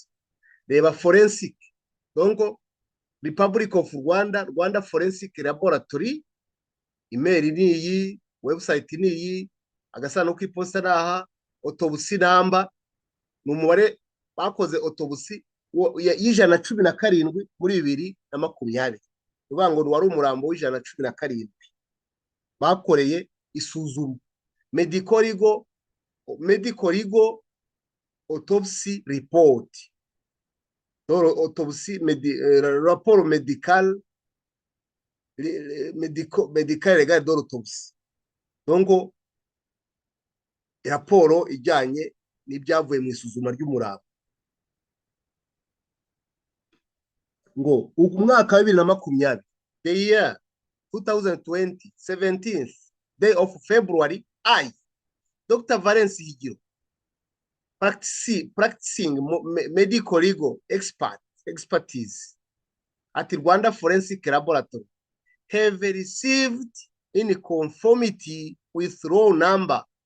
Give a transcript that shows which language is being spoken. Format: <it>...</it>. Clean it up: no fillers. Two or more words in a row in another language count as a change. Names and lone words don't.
<rw>Reba forensic, donc Republic of Rwanda Forensic Laboratory, email niyi, website niyi, agasanduku k'iposita naha,</rw> <en>autopsy number</en> <rw>n'umubare bakoze autopsy y'117 muri 2020. Uvuga ngo wari umurambo w'117 bakoreye isuzuma.</rw> <en>Medical legal autopsy report,</en> <fr>autopsy rapport medical legal d'autopsy,</fr> <rw>donc raporo ijyanye n'ibyavuye mu isuzuma ry'umurambo. Ngo umwaka wa 2020,</rw> <en>the year 2020, 17th day of February, I, Dr. Valence Higiro, practicing medical legal expertise at Rwanda Forensic Laboratory, have received in conformity with law number</en>